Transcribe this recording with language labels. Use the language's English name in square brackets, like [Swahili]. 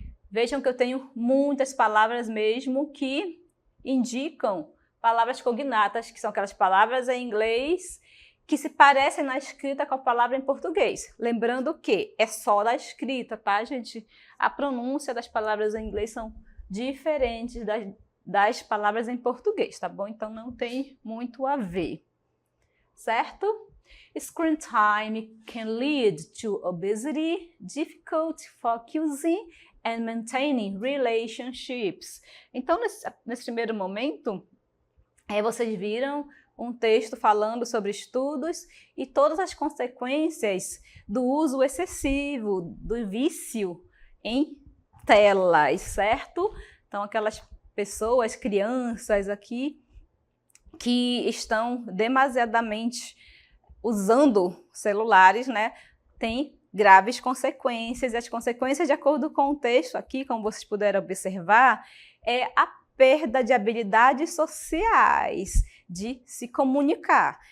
[Portuguese] Vejam que eu tenho muitas palavras mesmo que indicam palavras cognatas, que são aquelas palavras em inglês que se parecem na escrita com a palavra em português. Lembrando que é só da escrita, tá, gente? A pronúncia das palavras em inglês são diferentes das palavras em português, tá bom? Então não tem muito a ver, certo? [English] Screen time can lead to obesity, difficulty focusing and maintaining relationships. [Portuguese] Então, nesse primeiro momento, vocês viram um texto falando sobre estudos e todas as consequências do uso excessivo, do vício em telas, certo? Então, aquelas pessoas, crianças aqui, que estão demasiadamente usando celulares, né, tem graves consequências, e as consequências, de acordo com o texto aqui, como vocês puderam observar, é a perda de habilidades sociais, de se comunicar.